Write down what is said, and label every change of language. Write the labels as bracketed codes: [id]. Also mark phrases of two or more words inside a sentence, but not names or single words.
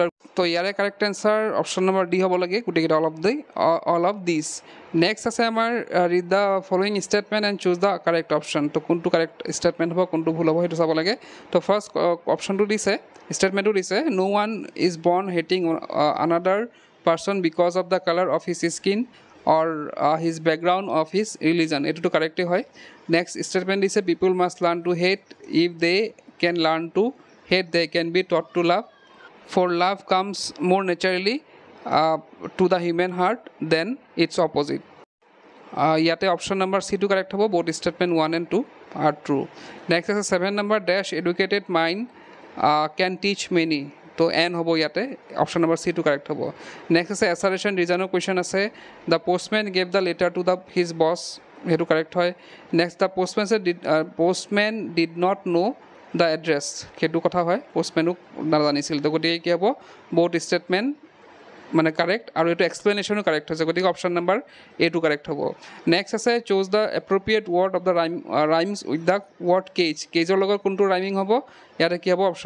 [as] তো ইয়াৰে [en] correct answer option number D [as] হ'ব লাগে গোটেইকেইটা [en] all of this নেক্সট [as] আছে আমাৰ [en] read the following statement and choose the correct option [as] তো কোনটো কাৰেক্ট ষ্টেটমেণ্ট হ'ব কোনটো ভুল হ'ব সেইটো চাব লাগে তো ফাৰ্ষ্ট অপশ্যনটো দিছে ষ্টেটমেণ্টটো দিছে [en] no one is born hating another person because of the color of his skin or his background of his religion [as] এটো কারেক্টই হয় [en] নেক্সট স্টেটমেন্ট দিছে people must learn to hate if they can learn to hate they can be taught to love for love comes more naturally to the human heart than its opposite [as] ইয়াতে অপশ্যন নম্বৰ সি টো কারেক্ট হ'ব [en] both statement 1 and 2 are true next [as] আছে [en] 7 number dash educated mind can teach many [as] তো এন হ'ব ইয়াতে [en] option number C correct [as] হ'ব নেক্সট আছে [en] assertion reason question [as] আছে [en] the postman gave the letter to the his boss [as] সেইটো কাৰেক্ট হয় নেক্সট [en] the postman did not know the address [as] সেইটো কথা হয় পোষ্টমেনো নাজানিছিল তো গতিকে কি হ'ব বহুত ষ্টেটমেণ্ট মানে কাৰেক্ট আৰু এইটো এক্সপ্লেনেশ্যনো কাৰেক্ট হৈছে গতিকে অপশ্যন নম্বৰ এটো কাৰেক্ট হ'ব নেক্সট আছে [en] choose the appropriate word of the rhymes with the word cage [as] লগত কোনটো ৰাইমিং হ'ব ইয়াতে কি হ'ব অপশ্যন